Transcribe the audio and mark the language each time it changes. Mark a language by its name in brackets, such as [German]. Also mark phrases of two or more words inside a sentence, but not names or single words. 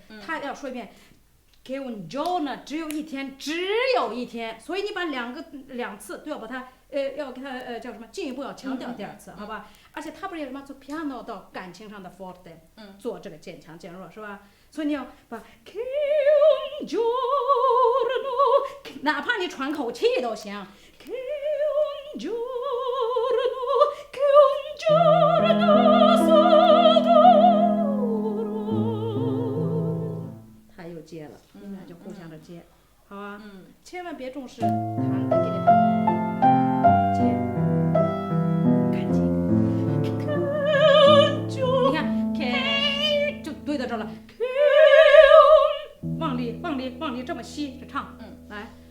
[Chinese] 他要说一遍 [Italian] che un giorno [Chinese] 只有一天，所以你把两次都要把它要给它叫什么进一步要强调第二次，好吧？而且他不是什么做 piano 到感情上的 forte，做这个渐强渐弱是吧？所以你要把 [Italian] che un giorno， [Chinese] 哪怕你喘口气都行 [Italian] che un giorno， che un giorno [Chinese] 又接了，你俩就互相的接，好啊，千万别重视弹的给你接，赶紧，你看 K 就对到这了，往里这么吸着唱，来。